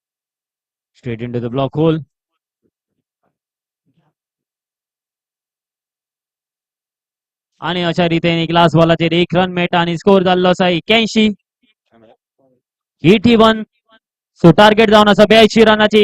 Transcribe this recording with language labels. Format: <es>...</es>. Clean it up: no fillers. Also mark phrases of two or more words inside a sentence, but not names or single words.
<en>straight into the block hole</en> <kok>आणि अशा रीतीने ग्लास बॉलाचेर एक रन मेळटा आणि स्कोर जाल्लो आसा 81. 81.</kok> <en>so target</en> <kok>जावन आसा 82 रनाचे.</kok>